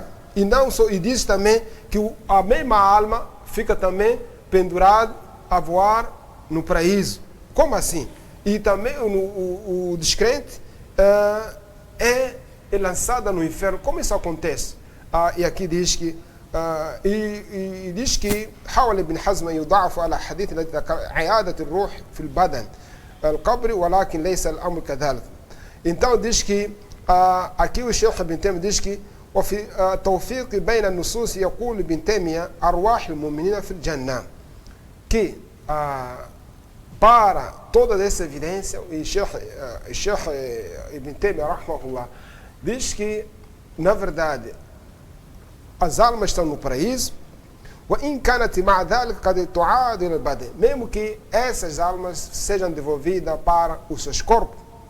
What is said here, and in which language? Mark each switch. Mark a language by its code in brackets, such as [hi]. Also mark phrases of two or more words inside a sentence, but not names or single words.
[pt] E não só, e diz também que a mesma alma fica também pendurada a voar no paraíso. Como assim? E também o descrente é lançada no inferno. Como isso acontece? E aqui diz que diz que [ar] حاول ابن حزم يضعف على حديث عيادة الروح في البدن القبر ولكن ليس الأمر كذلك. [pt] Então diz que aqui o Sheikh Ibn Taymiyyah diz que [ar] وفي توفيق بين النصوص يقول ابن تيمية أرواح المؤمنين في الجنة. [pt] Que para toda essa evidência, o Sheikh Ibn Taymiyyah rahmahullah diz que, na verdade, as almas estão no paraíso, mesmo que essas almas sejam devolvidas para os seus corpos,